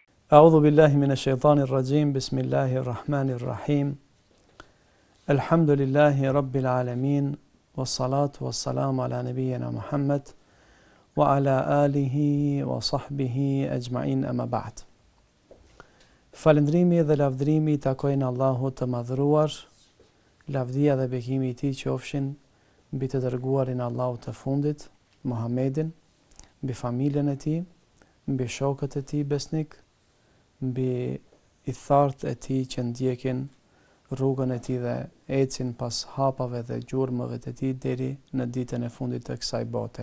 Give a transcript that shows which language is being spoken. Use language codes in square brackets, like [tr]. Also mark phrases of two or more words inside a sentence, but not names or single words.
[ar] أعوذ بالله من الشيطان الرجيم بسم الله الرحمن الرحيم الحمد لله رب العالمين والصلاة والسلام على نبينا محمد وعلى آله وصحبه أجمعين أما بعد. [sq] Falëndrimi dhe lavdërimi takojnë Allahut të madhëruar, lavdia dhe bekimi i tij qofshin mbi të dërguarin Allahut të fundit, Muhammedin, mbi familjen e tij, mbi shokët e tij besnik, mbi i thartë e tij që ndjekin rrugën e tij dhe ecin pas hapave dhe gjurmëve të tij deri në ditën e fundit të kësaj bote.